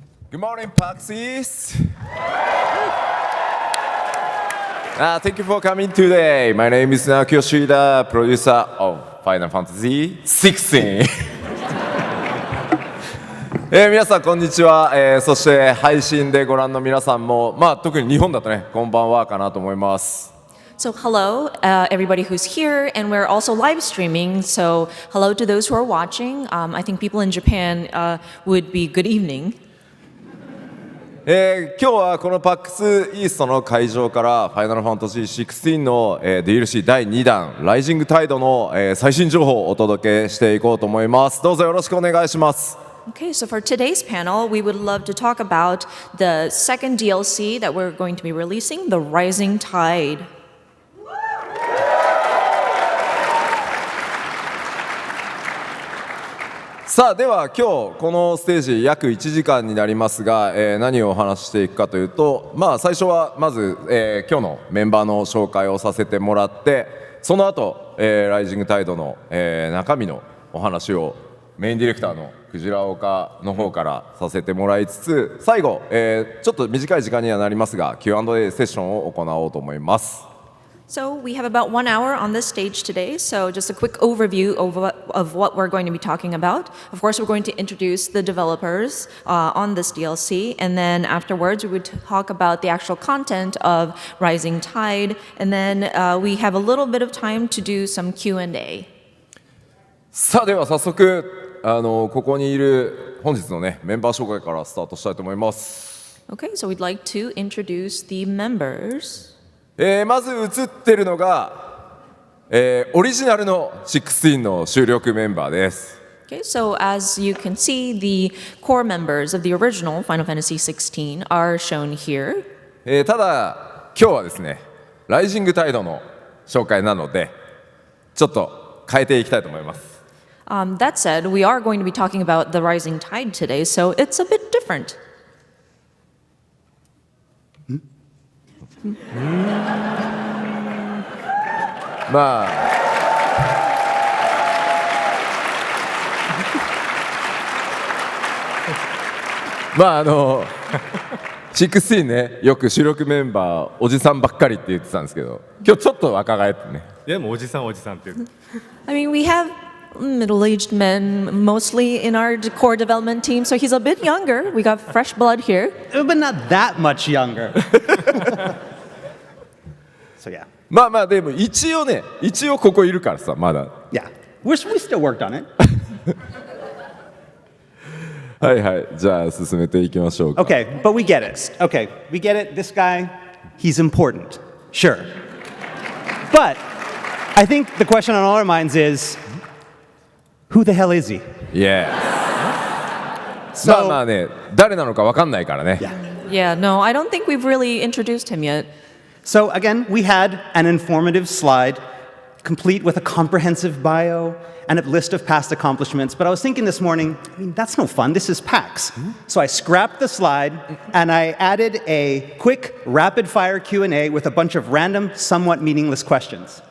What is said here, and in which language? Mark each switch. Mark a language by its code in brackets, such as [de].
[en] Good morning, PAXes. Thank you for coming today. My name is Naoki Yoshida, producer of Final Fantasy XVI. [ja] 皆さんこんにちは、そして配信でご覧の皆さんも、特に日本だとね、こんばんはかなと思います。 [en] So hello, everybody who's here, and we're also live streaming. So hello to those who are watching. I think people in Japan would be good evening. [ja] 今日はこの PAX イーストの会場からファイナルファンタジー16の、DLC 第2弾ライジングタイドの、最新情報をお届けしていこうと思います。どうぞよろしくお願いします。 [en] Okay, so for today's panel, we would love to talk about the second DLC that we're going to be releasing, The Rising Tide. [ja] さあでは今日このステージ約1時間になりますが、何をお話ししていくかというと、最初はまず、今日のメンバーの紹介をさせてもらって、その後、ライジングタイドの、中身のお話をメインディレクターのクジラ岡の方からさせてもらいつつ、最後、ちょっと短い時間にはなりますが Q&A セッションを行おうと思います。 [en] So we have about 1 hour on this stage today, so just a quick overview of what we're going to be talking about. Of course, we're going to introduce the developers on this DLC, and then afterwards we would talk about the actual content of Rising Tide, and then we have a little bit of time to do some Q&A. [ja] さあでは早速ここにいる本日のねメンバー紹介からスタートしたいと思います。 [en] Okay, so we'd like to introduce the members. [ja] まず映ってるのが、オリジナルの16の主力メンバーです。 [en] Okay, so as you can see, the core members of the original Final Fantasy XVI are shown here. [ja] ただ今日はですねライジングタイドの紹介なのでちょっと変えていきたいと思います。 [en] That said, we are going to be talking about the Rising Tide today, so it's a bit different. [ja] Ma 16ね、よく主力メンバーおじさんばっかりって言ってたんですけど、今日ちょっと若返ってね。でもおじさんって言う。 [en] I mean, we have middle-aged men mostly in our core development team, so he's a bit younger. We got fresh blood here. But not that much younger. So yeah. [ja] でも一応ここいるからさ、まだ。 [en] Yeah. We still worked on it. [ja] はいはい、じゃあ進めていきましょうか。 [en] Okay, but we get it. Okay, we get it. This guy, he's important. Sure. But I think the question on all our minds is, who the hell is he? Yes. [ja] まあね、誰なのかわかんないからね。 [en] Yeah, no, I don't think we've really introduced him yet. So again, we had an informative slide, complete with a comprehensive bio and a list of past accomplishments. But I was thinking this morning, that's no fun. This is PAX. So I scrapped the slide and I added a quick rapid-fire Q&A with a bunch of random, somewhat meaningless questions.